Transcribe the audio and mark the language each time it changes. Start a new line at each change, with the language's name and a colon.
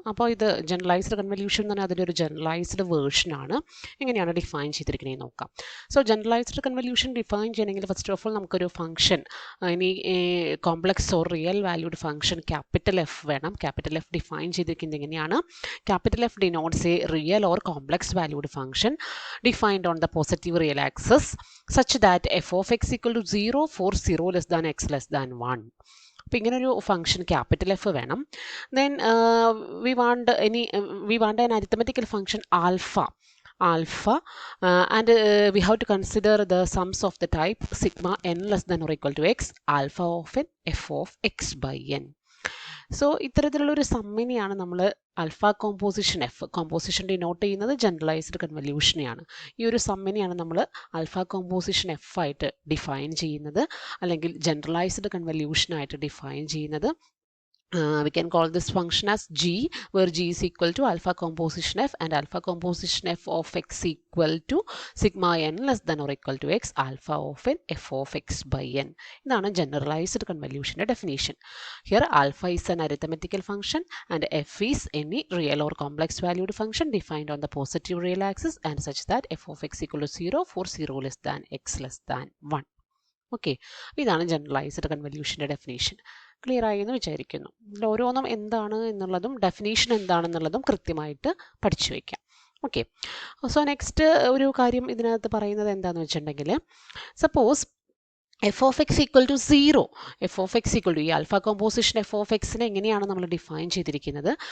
Malayalam: അപ്പോൾ ഇത് generalised convolution എന്ന് പറഞ്ഞാൽ അതിൻ്റെ ഒരു ജനറലൈസ്ഡ് വേർഷനാണ്. എങ്ങനെയാണ് ഡിഫൈൻ ചെയ്തിരിക്കുന്നത് നോക്കാം. സോ ജനറലൈസ്ഡ് കൺവല്യൂഷൻ ഡിഫൈൻ ചെയ്യണമെങ്കിൽ
English: first of all
Malayalam: നമുക്കൊരു ഫംഗ്ഷൻ, ഇനി complex or real valued function capital F വേണം. ക്യാപിറ്റൽ എഫ് ഡിഫൈൻ ചെയ്തിരിക്കുന്നത് എങ്ങനെയാണ്?
English: Capital F denotes a real or complex valued function defined on the positive real axis such that f of x equal to 0 for 0 less than x less than 1.
Malayalam: അപ്പോൾ ഇങ്ങനൊരു function capital F വേണം.
English: Then we want an arithmetical function alpha and we have to consider the sums of the type sigma n less than or equal to x alpha of n f of x by n.
Malayalam: So ഇത്തരത്തിലുള്ളൊരു സമ്മിനെയാണ് നമ്മൾ alpha composition F. Composition denote ചെയ്യുന്നത് generalised കൺവല്യൂഷനെയാണ്. ഈ ഒരു സമ്മിനെയാണ് നമ്മൾ alpha composition F ആയിട്ട് define ചെയ്യുന്നത്, അല്ലെങ്കിൽ generalised കൺവല്യൂഷനായിട്ട് define ചെയ്യുന്നത്.
English: We can call this function as g, where g is equal to alpha composition f and alpha composition f of x equal to sigma n less than or equal to x alpha of n f of x by n.
Malayalam: ഇതാണ് generalised കൺവല്യൂഷൻ്റെ definition.
English: Here alpha is an arithmetical function and f is any real or complex valued function defined on the positive real axis and such that f of x equal to 0 for 0 less than x less than 1.
Malayalam: Okay, ഇതാണ് generalised കൺവല്യൂഷൻ്റെ definition. Clear ആയി എന്ന് വിചാരിക്കുന്നു. ഇതിൽ ഓരോന്നും എന്താണ് എന്നുള്ളതും definition എന്താണെന്നുള്ളതും കൃത്യമായിട്ട് പഠിച്ചു വയ്ക്കാം. ഓക്കെ, സോ നെക്സ്റ്റ് ഒരു കാര്യം ഇതിനകത്ത് പറയുന്നത് എന്താണെന്ന് വെച്ചിട്ടുണ്ടെങ്കിൽ,
English: suppose F of X equal to 0,
Malayalam: F of X equal to ഈ ആൽഫ കോമ്പോസിഷൻ എഫ് ഓഫ് എക്സിനെ എങ്ങനെയാണ് നമ്മൾ ഡിഫൈൻ ചെയ്തിരിക്കുന്നത്?